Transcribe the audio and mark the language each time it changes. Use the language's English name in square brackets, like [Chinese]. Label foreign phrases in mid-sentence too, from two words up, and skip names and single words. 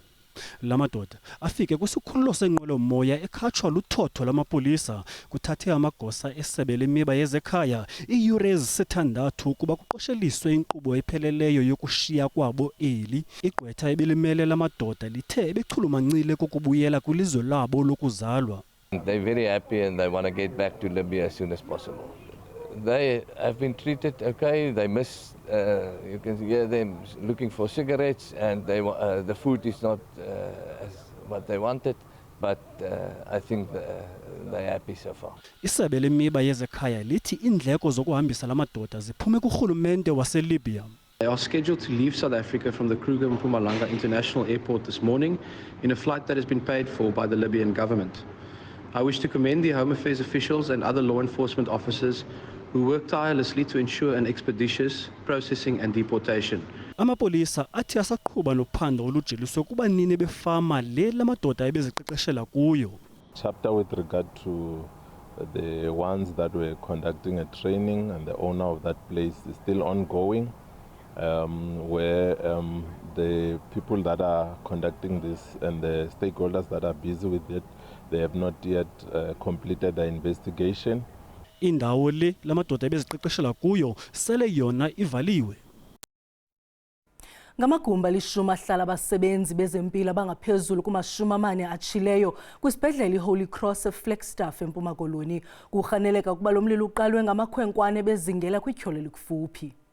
[Xhosa] Lamadoda afike kwisikhululo senqwelomoya ekhatshwa luthotho lamapolisa. Kuthathe amagosa esebe lemiba yezekhaya iiyure ezisithandathu ukuba kuqosheliswe inkqubo epheleleyo yokushiya kwabo eli. Igqwetha ebelimele lamadoda lithe ebechulumancile kokubuyela kwilizwe labo lokuzalwa. [English] They're very happy and they want to get back to Libya as soon as possible. They have been treated okay. They miss, you can hear them looking for cigarettes, and the food is not as what they wanted, but I think they're happy so far. [Xhosa] Isebe lemiba yezekhaya lithi indleko zokuhambisa lamadoda ziphume kurhulumente waseLibya. [English] They are scheduled to leave South Africa from the Kruger Mpumalanga International Airport this morning in a flight that has been paid for by the Libyan government. I wish to commend the Home Affairs officials and other law enforcement officers who work tirelessly to ensure an expeditious processing and deportation. [Xhosa] Amapolisa athi asaqhuba nophando olujeliswe kubanini befama le lamadoda ebeziqeqeshela kuyo. [English] Chapter with regard to the ones that were conducting a training and the owner of that place is still ongoing, where the people that are conducting this and the stakeholders that are busy with it, they have not yet completed the investigation. [Xhosa] Indawo le lamadoda ebeziqeqeshela kuyo sele yona ivaliwe. Ngamagumba lishumi ahlala abasebenzi bezempilo abangaphezulu kuma-40 atshileyo kwisibhedlele iHoly Cross eFlagstaff eMpuma Koloni. Kurhaneleka ukuba lo mlilo uqalwe ngamakhwenkwane bezingela kwityholo elikufuphi.